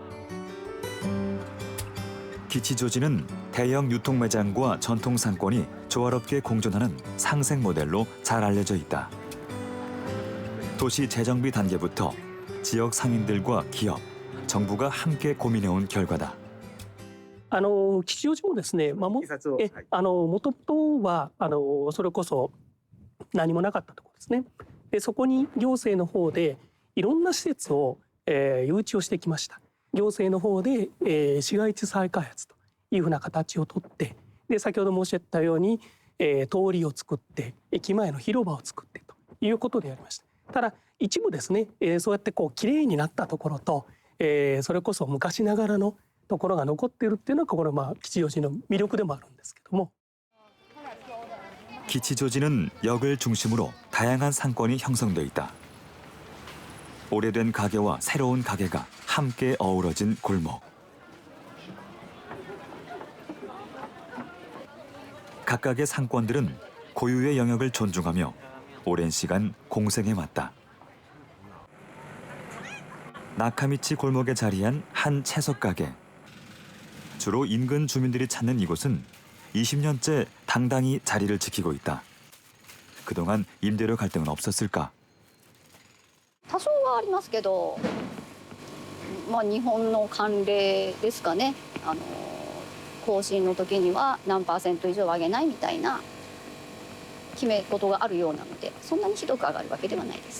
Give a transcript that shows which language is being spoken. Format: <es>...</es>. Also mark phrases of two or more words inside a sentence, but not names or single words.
<ko>기치조지는 대형 유통 매장과 전통 상권이 조화롭게 공존하는 상생 모델로 잘 알려져 있다. 도시 재정비 단계부터 지역 상인들과 기업, 정부가 함께 고민해온 결과다.</ko> <ja>吉祥寺もですね、もともとはそれこそ何もなかったところですね。でそこに行政の方でいろんな施設を、誘致をしてきました。行政の方で、市街地再開発というふうな形をとって、で先ほど申し上げたように、通りを作って駅前の広場を作ってということでやりました。ただ一部ですね、そうやってこう綺麗になったところと、それこそ昔ながらのところが残っているっていうのがこの吉祥寺の魅力でもあるんですけども。</ja> <ko>기치조지는 역을 중심으로 다양한 상권이 형성돼 있다. 오래된 가게와 새로운 가게가 함께 어우러진 골목. 각각의 상권들은 고유의 영역을 존중하며 오랜 시간 공생해왔다. 나카미치 골목에 자리한 한 채소 가게. 주로 인근 주민들이 찾는 이곳은 20년째 당당히 자리를 지키고 있다. 그동안 임대료 갈등은 없었을까?</ko> <ja>多少はありますけど、日本の慣例ですかね。更新の時には何%以上上げないみたいな決め事があるようなので、そんなにひどく上がるわけではないです。</ja>